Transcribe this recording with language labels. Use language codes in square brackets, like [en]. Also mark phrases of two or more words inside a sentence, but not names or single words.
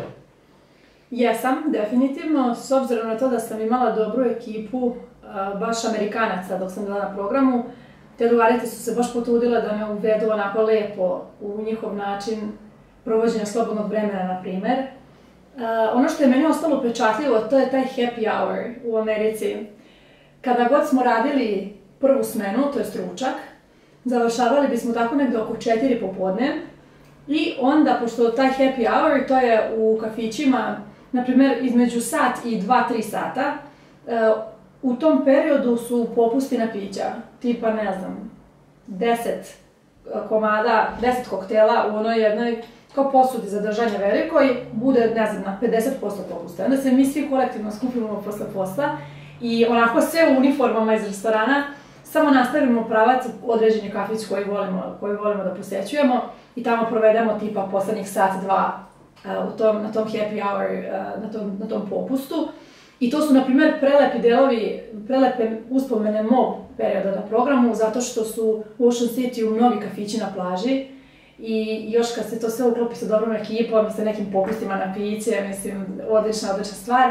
[sr] Jesam, definitivno, s obzirom na to da sam imala dobru ekipu, baš Amerikanaca dok sam bila na programu. Te drugarice su se baš potrudile da me uvedu onako lepo u njihov način provođenja slobodnog vremena, na primer. Ono što je meni ostalo upečatljivo, to je taj [en] happy hour [sr] u Americi. Kada god smo radili prvu smenu, to je ručak, završavali bismo tako negde oko 4 popodne i onda, pošto taj [en] happy hour, [sr] to je u kafićima, na primer, između sat i 2-3 sata, u tom periodu su popusti na pića, tipa, ne znam, 10 komada, 10 koktela u onoj jednoj kao posudi za držanje velikoj, bude, ne znam, na 50% popusta. Onda se mi svi kolektivno skupimo posle posla i onako sve u uniformama iz restorana, samo nastavimo pravac određeni kafić koji volimo da posećujemo i tamo provedemo tipa poslednjih sat, 2 na tom [en] happy hour, [sr] na tom popustu. I to su, na primer, prelepi delovi, prelepe uspomene mog perioda na programu, zato što su u Ocean City mnogi kafići na plaži i još kad se to sve uklopi sa dobrom ekipom i sa nekim popustima na piće, mislim, odlična stvar.